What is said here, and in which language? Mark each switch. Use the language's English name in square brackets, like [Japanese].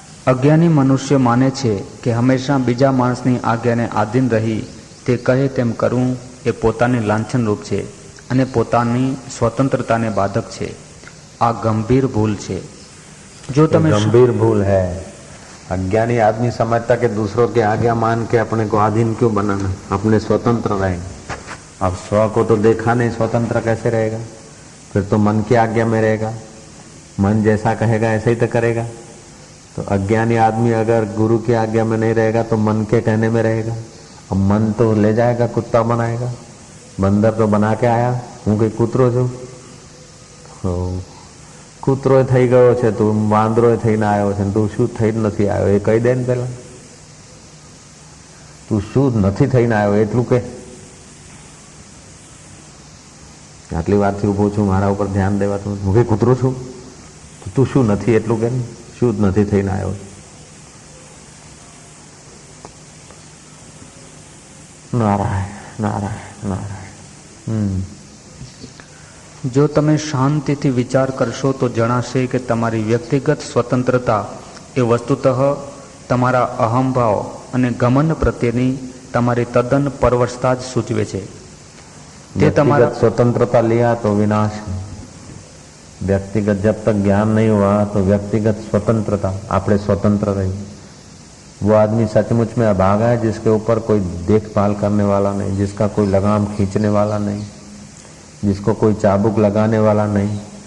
[Gujarati] અજ્ઞાની મનુષ્ય માને છે કે હંમેશા બીજા માણસની આજ્ઞાને આધીન રહી તે કહે તેમ કરવું એ પોતાની લાંછનરૂપ છે અને પોતાની સ્વતંત્રતાને બાધક છે। આ ગંભીર ભૂલ છે। जो तमें [Hindi] गंभीर भूल है। अज्ञानी आदमी समझता कि दूसरों की आज्ञा मान के अपने को अधीन क्यों बनाना, अपने स्वतंत्र रहेंगे। अब स्व को तो देखा नहीं, स्वतंत्र कैसे रहेगा? फिर तो मन की आज्ञा में रहेगा, मन जैसा कहेगा ऐसे ही तो करेगा। तो अज्ञानी आदमी अगर गुरु की आज्ञा में नहीं रहेगा तो मन के कहने में रहेगा। अब मन तो ले जाएगा, कुत्ता बनाएगा। बंदर तो बना के आया, [Gujarati] हूँ कई कूतरो छू, કૂતરો થઈ ગયો છે, તું વાંદરો થઈને આવ્યો છે, તું શું થઈને નથી આવ્યો એ કહી દે ને પેલા। તું શું નથી થઈને આવ્યો એટલું કે, આટલી વારથી ઊભો છું, મારા ઉપર ધ્યાન દેવાતું, હું કઈ કૂતરો છું, તું શું નથી એટલું કે, શું નથી થઈને આવ્યો। નારાયણ નારાયણ નારાયણ. જો તમે શાંતિથી વિચાર કરશો તો જણાશે કે તમારી વ્યક્તિગત સ્વતંત્રતા એ વસ્તુતઃ તમારા અહંભાવ અને ઘમંડ પ્રત્યેની તમારી તદ્દન પરવશતા જ સૂચવે છે. તે તમારા [Hindi] स्वतंत्रता लिया तो विनाश है. व्यक्तिगत जब तक ज्ञान नहीं हुआ तो व्यक्तिगत स्वतंत्रता आपने स्वतंत्र रही. वो आदमी सचमुच में अभागा है जिसके ऊपर कोई देखभाल करने वाला नहीं, जिसका कोई लगाम खींचने वाला नहीं, जिसको कोई चाबुक लगाने वाला नहीं.